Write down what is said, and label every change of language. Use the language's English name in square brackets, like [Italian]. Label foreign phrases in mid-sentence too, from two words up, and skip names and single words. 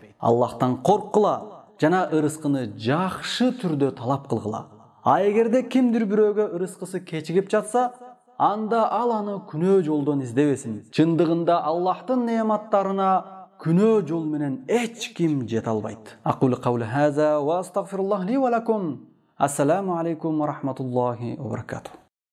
[Kyrgyz] Аллахтан корккула жана ырыскыны жакшы түрдө талап кылгыла. А эгерде кимдир бирөөгө ырыскысы кечигип жатса, анда ал аны күнөө жолдон издебесин. Чындыгында Аллахтын неаматтарына күнөө жол менен эч ким жете албайт. [Arabic] أقول قولي هذا وأستغفر الله لي ولكم. السلام عليكم ورحمة الله وبركاته.